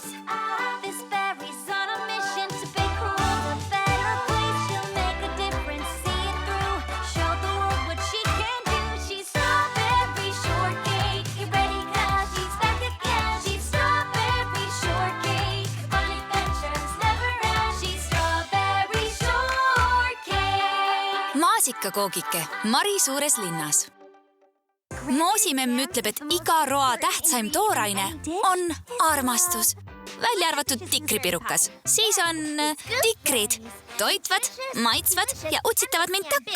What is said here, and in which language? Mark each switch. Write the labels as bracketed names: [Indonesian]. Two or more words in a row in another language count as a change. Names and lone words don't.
[English] This berry's on a mission to make her world a better place. She'll make a difference, see it through. Show the world what she can do. She's strawberry shortcake. Get ready 'cause she's back again. She's strawberry shortcake. Fun adventures never end. She's strawberry shortcake. [Estonian] Maasikakoogike Mari suures linnas. Moosimemm ütleb, et iga roa tähtsaim tooraine on armastus. Välja arvatud tikripirukas. Siis on tikrid. Toitvad, maitsvad ja utsitavad mind takka.